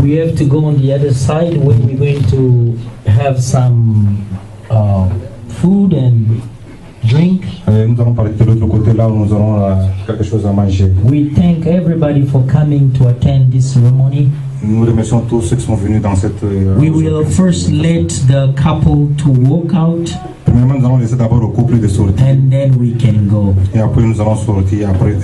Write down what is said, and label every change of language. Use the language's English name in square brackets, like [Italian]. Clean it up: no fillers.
[English] We have to go on the other side where we're going to have some food and drink. [French] Nous allons parler de l'autre côté là où nous aurons quelque chose à manger. [English] We thank everybody for coming to attend this ceremony. [French] Nous remercions tous ceux qui sont venus dans cette. [English] We will first let the couple to walk out. [French] Premièrement, nous allons laisser d'abord le couple de sortir. [English] And then we can go. [French] Et après, nous allons sortir après.